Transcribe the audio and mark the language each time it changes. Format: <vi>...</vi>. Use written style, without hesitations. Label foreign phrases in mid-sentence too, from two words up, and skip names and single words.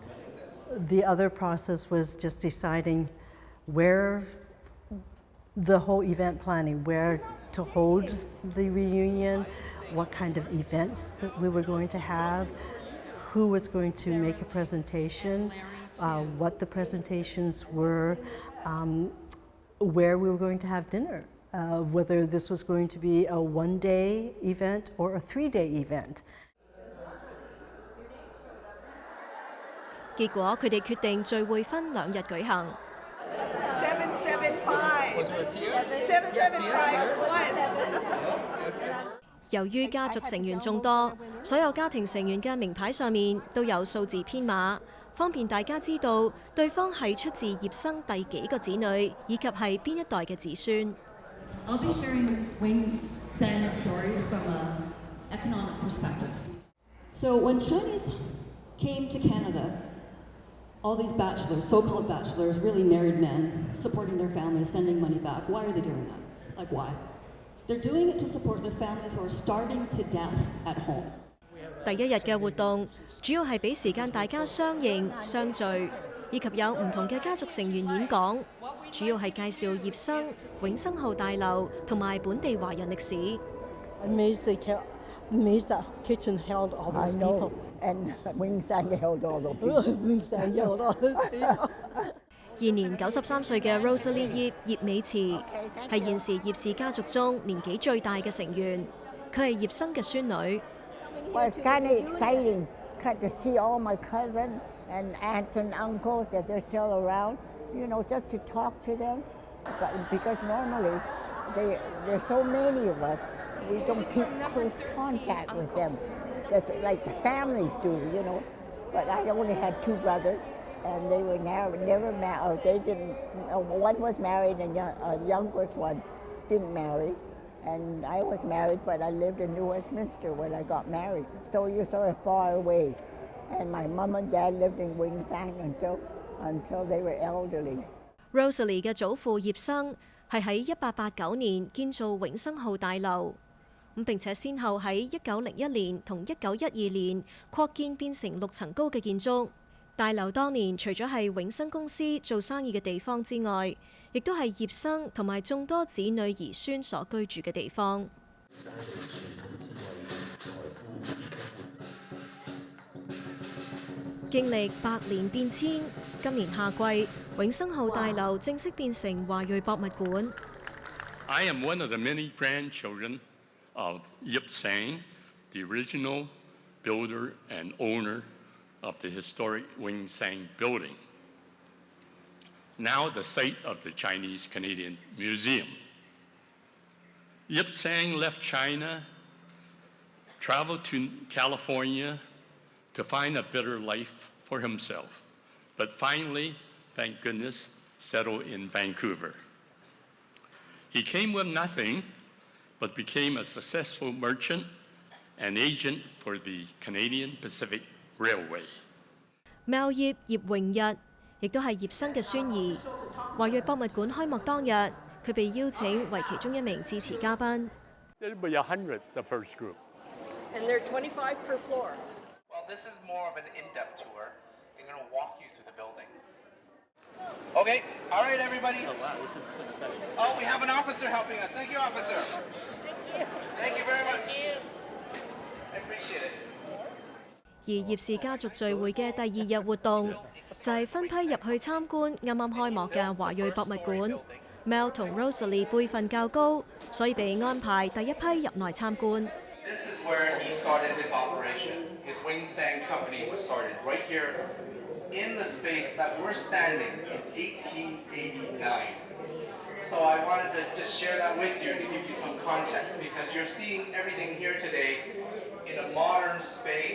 <en>The other process was just deciding where the whole event planning, where to hold the reunion, what kind of events that we were going to have, who was going to make a presentation, what the presentations were, where we were going to have dinner, whether this was going to be a 1-day event or a 3-day event.</en> <yue>結果佢哋決定聚會分2日舉行。由於家族成員眾多，所有家庭成員嘅名牌上面都有數字編碼，方便大家知道對方係出自葉生第幾個子女，以及係邊一代嘅子孫。</yue> <en>I'll be sharing Wing Sang stories from an economic perspective. So when Chinese came to Canada, all these bachelors, so-called bachelors, really married men, supporting their families, sending money back. Why are they doing that? Like why? They're doing it to support their families who are starving to death at home.</en> <yue>第1日嘅活動主要係俾時間大家相認相聚，以及有唔同嘅家族成員演講，主要係介紹葉生、永生號大樓同埋本地華人歷史。</yue> <en>Amazed that kitchen held all those people. And Wing Sang held all those people. Wing Sang held all those people.</en> <yue>現年93歲嘅 Rosalie 葉美慈係現時葉氏家族中年紀最大嘅成員，佢係葉生嘅孫女。</yue> <en>Well, it's kind of exciting to see all my cousins and aunts and uncles that they're still around, you know, just to talk to them. But because normally there's so many of us, we don't keep close contact with them. That's like the families do, you know. But I only had 2 brothers, and they were never married. They didn't. One was married, and the youngest one didn't marry. And I was married, but I lived in New Westminster when I got married. So you're sort of far away. And my mom and dad lived in Wing Sang until they were elderly.</en> <yue>Rosalie 嘅祖父葉生係喺1889年建造永生號大樓，並且先後喺1901年同1912年擴建變成6層高嘅建築。大樓當年除咗係永生公司做生意嘅地方之外，亦都係葉生同埋眾多子女兒孫所居住嘅地方。經歷100年變遷，今年夏季，永生號大樓正式變成華裔博物館。</yue> <en>I am one of the many grandchildren of Yip Sang, the original builder and owner of the historic Wing Sang building, now the site of the Chinese-Canadian Museum. Yip Sang left China, traveled to California to find a better life for himself, but finally, thank goodness, settled in Vancouver. He came with nothing, but became a successful merchant and agent for the Canadian Pacific Railway.</en> <yue>貓葉葉榮日亦都係葉生嘅孫兒。華裔博物館開幕當日，佢被邀請為其中一名致辭嘉賓。</yue> <en>There'll be 100 the first group. And they're 25 per floor. Well, this is more of an in-depth tour. I'm going to walk you through the building. Okay, all right, everybody. Oh, wow, this is special. Oh, we have an officer helping us. Thank you, officer. Thank you very much. I appreciate it.</en> <yue>而葉氏家族聚會嘅第2日活動就係分批入去參觀啱啱開幕嘅華裔博物館。Mel 同 Rosalie 輩份較高，所以被安排第一批入內參觀。</yue> <en>This is where he started his operation. His Wing Sang company was started right here in the space that we're standing in 1889. So I wanted to just share that with you to give you some context because you're seeing everything here today in a modern space.</en>